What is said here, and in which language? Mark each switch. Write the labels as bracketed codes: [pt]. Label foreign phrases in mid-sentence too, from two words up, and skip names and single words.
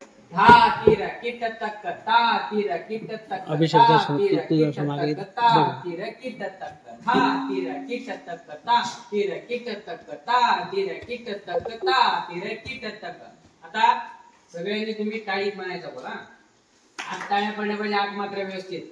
[mr] धा तीर किट तक ता तीर किट तक अभिषेक ता दर्शन तीर तुझ्या किट समागे तक ता तीर किट तक धा तीर किट तक ता तीर किट तक ता तीर किट तक ता तीर किट तक. आता सगळ्यांनी तुम्ही टाळी म्हणायचं बोला. आज टाळ्या पडल्या पाहिजे आठ मात्र व्यवस्थित.